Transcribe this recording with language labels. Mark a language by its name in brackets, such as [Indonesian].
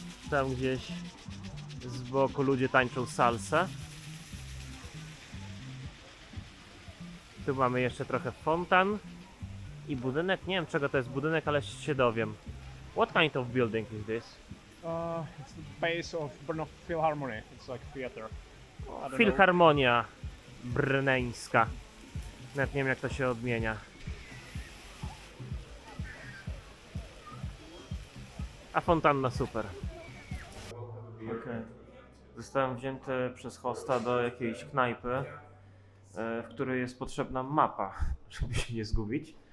[Polish] Tam gdzieś z boku ludzie tańczą salsę. Tu mamy jeszcze trochę fontan i budynek. Nie wiem czego to jest budynek, ale się dowiem. [English] What kind of building is this? It's the base of Brno Philharmony. It's like theater. I don't know. [Polish] Filharmonia brneńska. Nawet nie wiem jak to się odmienia. A fontanna super. Okay. Zostałem wzięty przez hosta do jakiejś knajpy, w której jest potrzebna mapa, żeby się nie zgubić.